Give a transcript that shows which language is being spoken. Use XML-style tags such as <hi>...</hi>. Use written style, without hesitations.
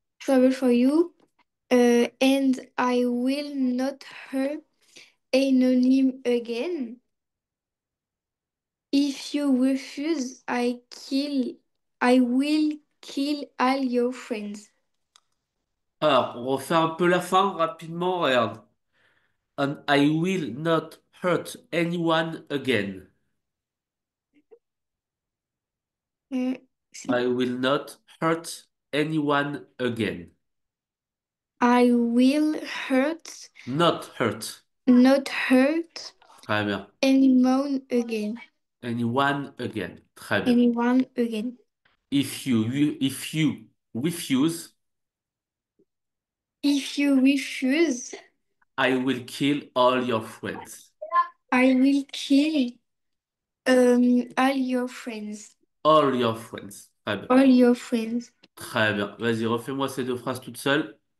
<en>trouble for you, and I will not hurt Anonym again. If you refuse, I will kill all your friends.</en> <fr>Alors, on refait un peu la fin rapidement. Regarde.</fr> <en>And I will not hurt anyone again. Euh, I will not hurt anyone again. I will hurt, Not hurt. not hurt</en> <fr>Très bien.</fr> <en>anyone again. Anyone again.</en> <fr>Très bien.</fr> <en>Anyone again. If you refuse, If you refuse, I will kill all your friends. I will kill all your friends. All your friends.</en> <fr>Très bien.</fr> <en>All your friends.</en> <fr>Très bien. Vas-y, refais-moi ces deux phrases toutes seules.</fr>